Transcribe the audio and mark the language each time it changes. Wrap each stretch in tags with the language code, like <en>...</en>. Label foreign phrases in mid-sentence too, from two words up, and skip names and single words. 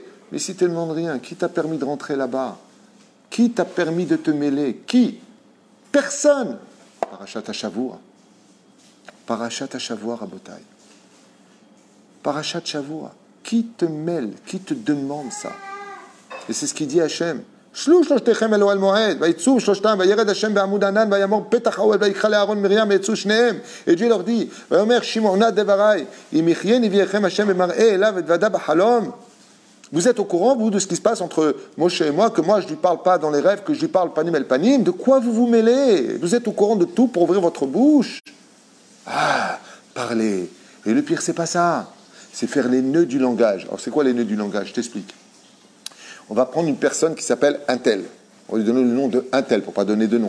<fr>Mais si tu ne demandes rien, qui t'a permis de rentrer là-bas? Qui t'a permis de te mêler? Qui? Personne.</fr> <he>פרשת שבוע. פרשת שבוע, רבותיי. פרשת שבוע.</he> <fr>Qui te mêle? Qui te demande ça? Et c'est ce qu'il dit Hachem.</fr> <he>שלו שלושתכם אל אוהל מועד, ויצאו שלושתם, וירד השם בעמוד ענן, ויאמר פתח האוהל, ויקרא לאהרון מרים, ויצאו שניהם.</he> <fr>Et Dieu leur dit,</fr> <he>ויאמר שמעונה דברי, אם יחיה נביאכם השם במראה אליו אתוודע בחלום.</he> <fr>Vous êtes au courant, vous, de ce qui se passe entre Moshe et moi, que moi je ne lui parle pas dans les rêves, que je lui parle</fr> <he>פנים אל פנים?</he> <fr>De quoi vous vous mêlez? Vous êtes au courant de tout pour ouvrir votre bouche? Ah, parlez. Et le pire, c'est pas ça. C'est faire les nœuds du langage. Alors c'est quoi les nœuds du langage? Je t'explique. On va prendre une personne qui s'appelle un tel. On va lui donner le nom de un tel, pour ne pas donner de nom.</fr>